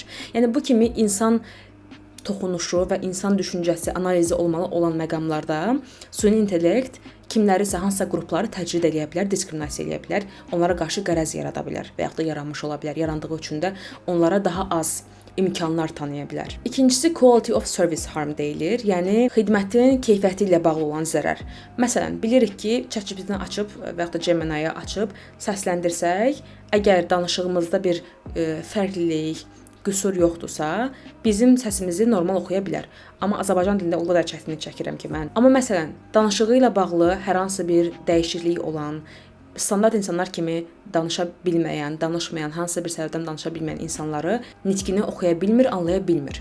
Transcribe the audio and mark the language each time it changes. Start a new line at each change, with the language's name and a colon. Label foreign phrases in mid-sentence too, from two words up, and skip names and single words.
Azerbaijani: Yəni bu kimi insan toxunuşu və insan düşüncəsi, analizi olmalı olan məqamlarda süni intellekt kimlərisə hansısa qrupları təcrid edə bilər, diskriminasiya edə bilər, onlara qarşı qərəz yarada bilər və yaxud da yaranmış ola bilər. Yarandığı üçün də onlara daha az imkanlar tanıya bilər. İkincisi
English: quality of service harm
Azerbaijani: deyilir. Yəni xidmətin keyfiyyəti ilə bağlı olan zərər. Məsələn, bilirik ki, ChatGPT-ni açıb və yaxud da Gemini-yə açıb səsləndirsək, əgər danışığımızda bir fərqlilik, qüsur yoxdursa, bizim səsimizi normal oxuya bilər. Amma Azərbaycan dilində o qədər çətinlik çəkirəm ki mən. Amma məsələn, danışığı ilə bağlı hər hansı bir dəyişiklik olan, standart insanlar kimi danışa bilməyən, danışmayan, hansısa bir səbəbdən danışa bilməyən insanları nitqini oxuya bilmir, anlaya bilmir.